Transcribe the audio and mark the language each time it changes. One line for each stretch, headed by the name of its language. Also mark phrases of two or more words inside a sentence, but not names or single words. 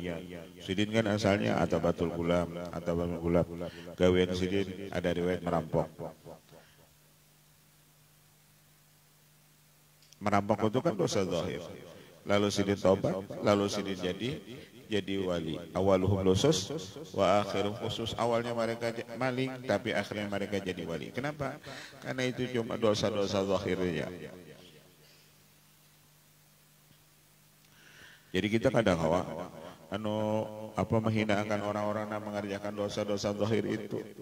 Banjar: Sidin kan asalnya Atabatul Gulam, Atabatul Gulam. Gawean Sidin ada riwayat merampok. Merampok itu kan dosa zahir. Lalu Sidin tobat, lalu Sidin jadi jadi wali.
Arabic: أولهم لصوص وآخرهم خصوص.
Indonesian: Awalnya mereka maling tapi akhirnya mereka jadi wali. Kenapa? Karena itu cuma dosa-dosa zahirnya. Jadi kita kadang menghinakan orang-orang yang mengerjakan dosa-dosa zahir itu.